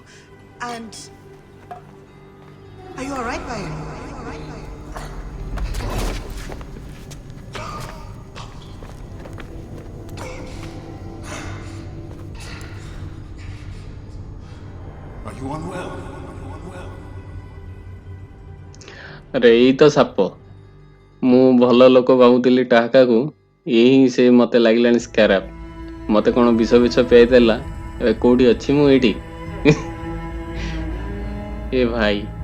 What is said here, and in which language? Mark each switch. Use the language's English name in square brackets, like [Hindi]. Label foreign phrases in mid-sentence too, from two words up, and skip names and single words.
[English] And... Are you alright, Bayan? Are you alright, Bayan? Are you unwell? [Odia] ଆରେ ଏଇ ତ ସାପ ମୁଁ ଭଲ ଲୋକ ଭାବୁଥିଲି ଟାହାକାକୁ ଏଇ ହିଁ ସେ ମତେ ଲାଗିଲାଣି ସ୍କାରାବ ମତେ କଣ ବିଷ ପିଆଇ ଦେଲା ଏବେ କୋଉଠି ଅଛି ମୁଁ ଏଇଠି ଏ ଭାଇ